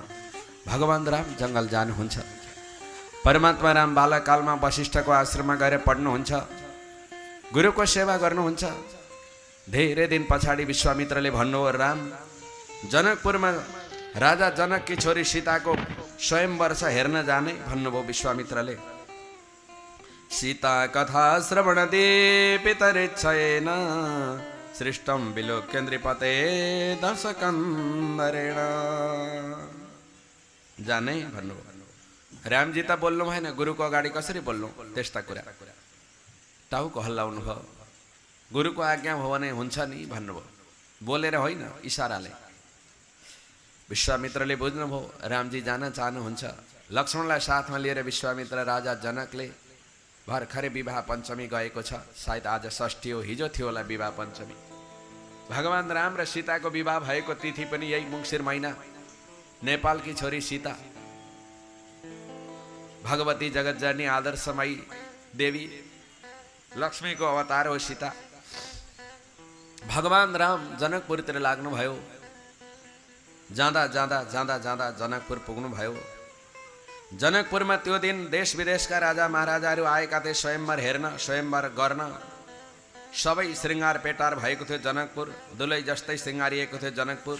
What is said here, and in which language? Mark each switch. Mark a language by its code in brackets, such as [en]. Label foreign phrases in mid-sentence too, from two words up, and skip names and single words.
[ne] भगवान राम जङ्गल जानुहुन्छ। परमात्मा राम बालकालमा वशिष्ठको आश्रममा गएर पढ्नुहुन्छ, गुरुको सेवा गर्नुहुन्छ। धेरै दिन पछाडि विश्वामित्रले भन्नुभयो, राम जनकपुरमा राजा जनककी छोरी सीताको स्वयंवर छ, हेर्न जाने भन्नुभयो विश्वामित्रले। [sa] सीता कथा श्रवण दीपितरिच्छयेन सृष्टम विलोक्य नृपते दर्शकन्दरेण। [ne] जाने भन्नुभयो। रामजी त बोल्नु भएन, गुरुको अगाडि कसरी बोल्नु त्यस्ता कुरा। टाउको हल्लाउनु भयो। गुरुको आज्ञा हो भने हुन्छ नि भन्नुभयो, बोलेर होइन इसाराले। विश्वामित्रले बुझ्नुभयो रामजी जान चाहनुहुन्छ। लक्ष्मणलाई साथमा लिएर विश्वामित्र राजा जनकले भर्खरै विवाह पञ्चमी गएको छ। सायद आज षष्ठी हो, हिजो थियो होला विवाह पञ्चमी। भगवान राम र सीताको विवाह भएको तिथि पनि यही मङ्सिर महिना। नेपालकी छोरी सीता, भगवती जगतजननी आदर्शमयी देवी, लक्ष्मीको अवतार हो सीता। भगवान राम जनकपुरतिर लाग्नुभयो। जाँदा जाँदा जाँदा जाँदा जनकपुर पुग्नुभयो। जनकपुरमा त्यो दिन देश विदेशका राजा महाराजाहरू आएका थिए स्वयंवर हेर्न, स्वयंवर गर्न। सबै श्रृङ्गार पेटार भएको थियो जनकपुर, दुलै जस्तै श्रृङ्गारिएको थियो जनकपुर।